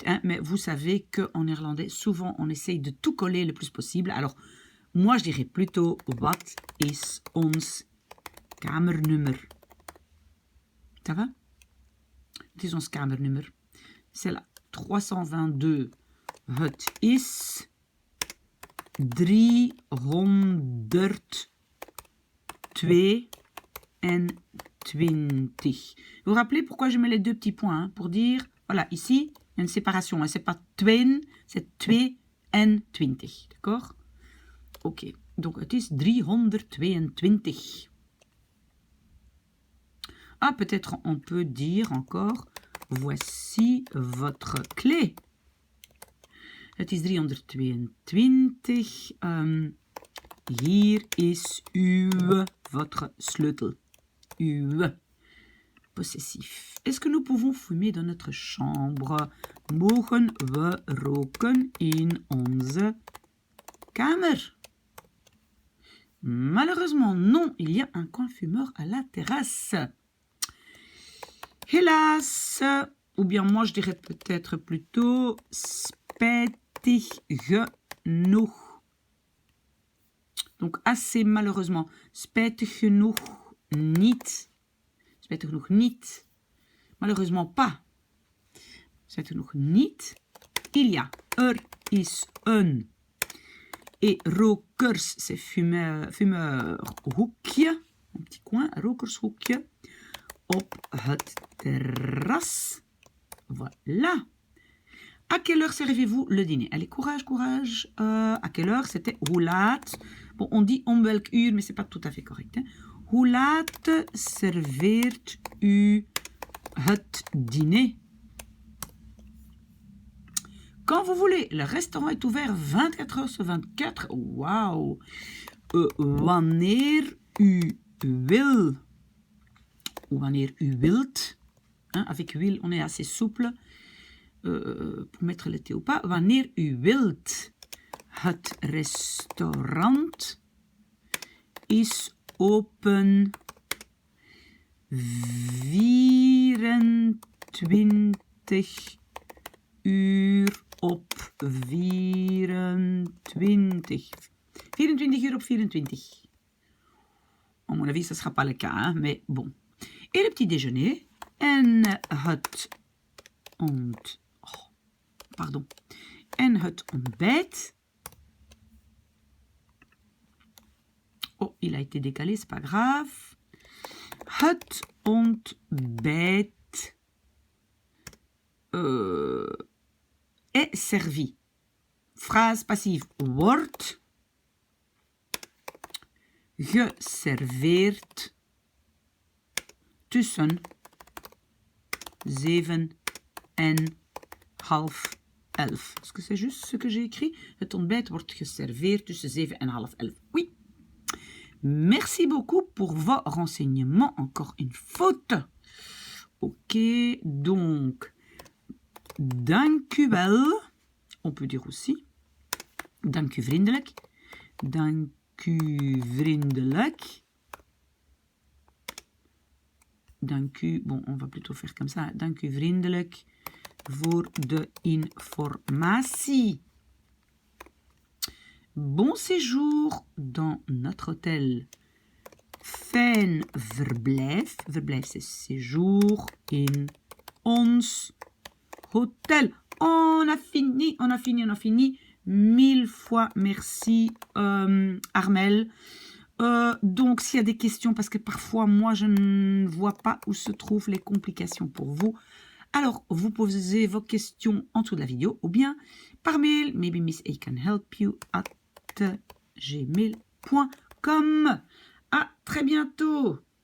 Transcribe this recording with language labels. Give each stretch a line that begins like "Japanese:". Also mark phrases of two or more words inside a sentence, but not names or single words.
French: Hein, mais vous savez qu'en néerlandais, souvent, on essaye de tout coller le plus possible. Alors, moi, je dirais plutôt,
Dutch: wat is ons kamernummer?
French: Ça va?
Dutch: Het is ons kamernummer.
French: C'est là. 322.
Dutch: Het is 322.
French: Vous vous rappelez pourquoi je mets les deux petits points, hein, pour dire, voilà, ici, il y a une séparation. Hein, c'est pas 2, c'est 22. D'accord? Ok. Donc,
Dutch: het is 322.
French: Ah, peut-être on peut dire encore, voici votre clé.
Dutch: Het is 322. Hier is votre sleutel.
French: Possessif. Est-ce que nous pouvons fumer dans notre chambre?
Dutch: Mogen we roken in onze kamer?
French: Malheureusement, non. Il y a un coin fumeur à la terrasse. Hélas. Ou bien moi, je dirais peut-être plutôt
Dutch: spijtig genoeg.
French: Donc, assez malheureusement.
Dutch: Spijtig genoeg niet. Spijtig genoeg niet.
French: Malheureusement pas.
Dutch: Spijtig genoeg niet.
French: Il y a.
Dutch: Er is een.
French: Et rokers, c'est fumeurhoekje. Un petit coin,
Dutch: rokershoekje. Op het terras.
French: Voilà. À quelle heure servez-vous le dîner? Allez, courage, courage. À quelle heure? C'était
Dutch: hoe laat.
French: Bon, on dit
Dutch: om welk uur,
French: mais c'est pas tout à fait correct. Hein.
Dutch: Hoe laat serveert u het dîner?
French: Quand vous voulez. Le restaurant est ouvert 24 heures sur 24.
Dutch: Wauw. Wanneer u wil. Ou wanneer u wilt.
French: Hein, avec wil, on est assez souple. Pour mettre le thé ou pas.
Dutch: Wanneer u wilt. Het restaurant is open 24 uur op 24. 24 uur op 24.
French: À mon avis, ça ne sera pas le cas, hein, mais bon. Et le petit déjeuner. En het ontbijt. Oh, il a été décalé, c'est pas grave.
Dutch: Het ontbijt
French: est servi. Phrase passive.
Dutch: Wordt geserveerd tussen 7 en half 11.
French: Est-ce que c'est juste ce que j'ai écrit?
Dutch: Het ontbijt wordt geserveerd tussen 7 en half 11.
French: Oui. Merci beaucoup pour vos renseignements. Encore une faute. Ok, donc,
Dutch: dank u wel.
French: On peut dire aussi,
Dutch: dank u vriendelijk. Dank u vriendelijk. Dank u,
French: bon, on va plutôt faire comme ça.
Dutch: Dank u vriendelijk voor de informatie.
French: Bon séjour dans notre hôtel.
Dutch: Fijn verblijf. Verblijf,
French: c'est séjour
Dutch: in ons hôtel.
French: On a fini, on a fini, on a fini. 1000 fois merci, Armel. Donc, s'il y a des questions, parce que parfois, moi, je ne vois pas où se trouvent les complications pour vous. Alors, vous posez vos questions en dessous de la vidéo ou bien par mail.
English: Maybe Miss A can help you at gmail.com.
French: À très bientôt.